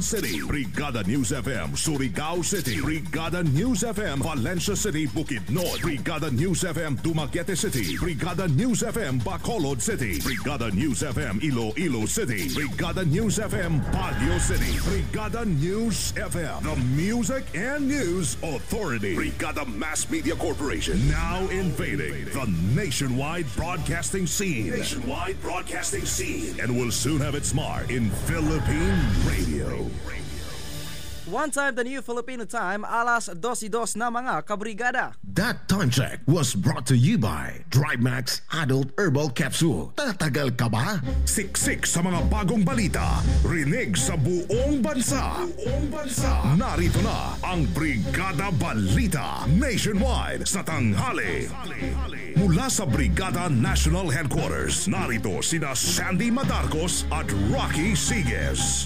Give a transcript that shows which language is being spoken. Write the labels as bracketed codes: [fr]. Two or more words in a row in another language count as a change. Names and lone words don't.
[en] City, Brigada News FM Surigao City, Brigada News FM Valencia City, Bukidnon, Brigada News FM Dumaguete City, Brigada News FM Bacolod City, Brigada News FM Iloilo City, Brigada News FM Baguio City, Brigada News FM, the Music and News Authority, Brigada Mass Media Corporation, now invading the nationwide broadcasting scene. And will soon have its mark in Philippine radio. One time, the new Filipino time, [tl] alas 2:02 na mga kabrigada. [en] That time check was brought to you by DriveMax Adult Herbal Capsule. [tl] Tatagal ka ba? Siksik sa mga bagong balita, rinig sa buong bansa. Narito na ang Brigada Balita Nationwide sa tanghali. Mula sa Brigada National Headquarters, narito sina Sandy Madarcos at Rocky Sigues.